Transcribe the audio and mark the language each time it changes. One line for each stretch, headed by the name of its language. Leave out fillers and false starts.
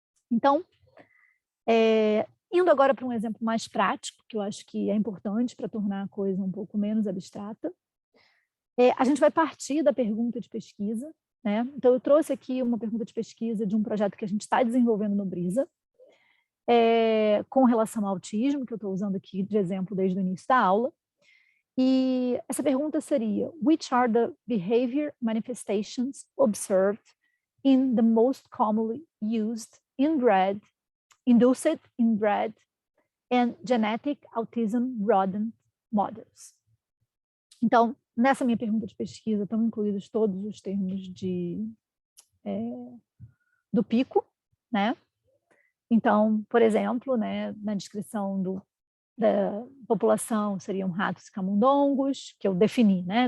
Portuguese: Então, indo agora para um exemplo mais prático, que eu acho que é importante para tornar a coisa um pouco menos abstrata, a gente vai partir da pergunta de pesquisa, né? Então, eu trouxe aqui uma pergunta de pesquisa de um projeto que a gente está desenvolvendo no Brisa, com relação ao autismo, que eu estou usando aqui de exemplo desde o início da aula. E essa pergunta seria:
English: which are the behavior manifestations observed in the most commonly used inbred, induced inbred and genetic autism rodent models?
Portuguese: Então, nessa minha pergunta de pesquisa estão incluídos todos os termos do PICO, né? Então, por exemplo, né, na descrição da população seriam ratos e camundongos, que eu defini, né?